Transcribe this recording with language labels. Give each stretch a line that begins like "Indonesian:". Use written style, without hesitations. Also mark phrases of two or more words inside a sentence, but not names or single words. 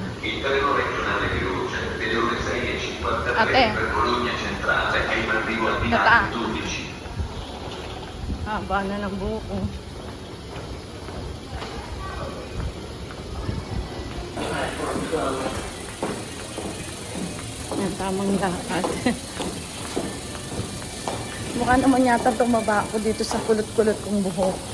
Italian: Il treno regionale veloce delle ore 6:53
Filipino: Ate.
Italian: per Bologna Centrale è in arrivo al
Filipino: Tata.
Italian: binario 12.
Filipino: Haba na ng buko. Yan, tamang lakad. Mukha naman yata tumaba ako dito sa kulot-kulot kong buhok.